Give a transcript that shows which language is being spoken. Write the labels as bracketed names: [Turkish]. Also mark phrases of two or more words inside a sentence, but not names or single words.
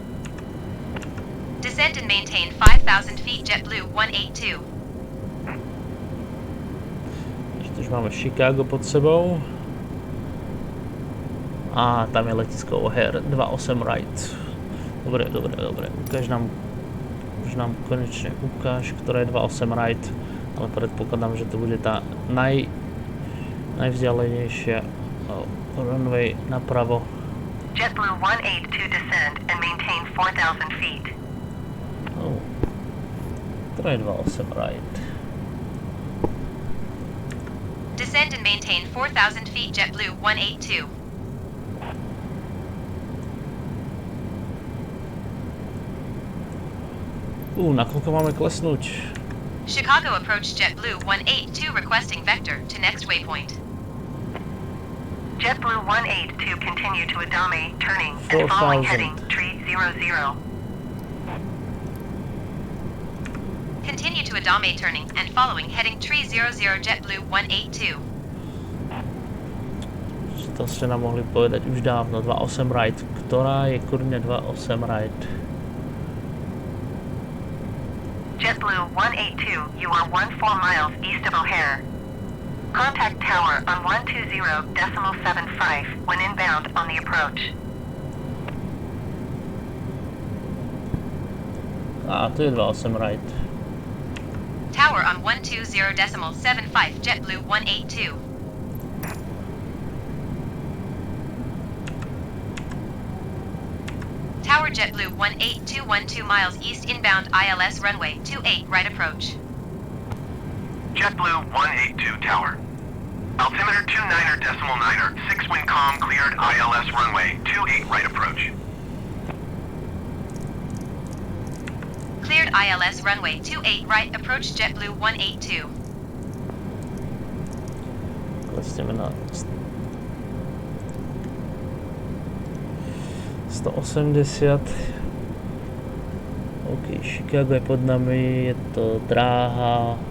[English] Descend and maintain 5,000 feet, JetBlue 182. [Slovak] Ešte už máme Chicago pod sebou. A tam je letisko O'Hare 28 right. Dobre. Už nám konečne ukáž, ktorá je 28 right. Ale predpokladám, že to bude tá najvzdialenejšia runway napravo. [English] JetBlue 182 descend and maintain 4,000 feet. [Slovak] Oh. Ktorá je 28 right. [English] Descend and maintain 4,000 feet, JetBlue 182. [Slovak] Nakoľko máme klesnúť? [English] Chicago approach JetBlue 182 requesting vector to next waypoint. JetBlue 182 continue to Adame, turning and following heading 300. Continue to Adame, turning and following heading 300, JetBlue 182. [Slovak] To ste nám mohli povedať už dávno, 28 right. Ktorá je kurne 28 right? [English] JetBlue 182, you are 14 miles east of O'Hare. Contact tower on 120.75 when inbound on the approach. [Slovak] Tu je 28 right. [English] Tower on 120.75, JetBlue 182. Tower JetBlue 18212 miles east inbound ILS runway 28 right approach. JetBlue 182 Tower. Altimeter 29.9er, 6 wind calm cleared ILS runway 28 right approach. Cleared ILS runway 28 right approach, JetBlue 182. [Slovak] Klesneme na 180. OK, Chicago je pod nami, je to dráha.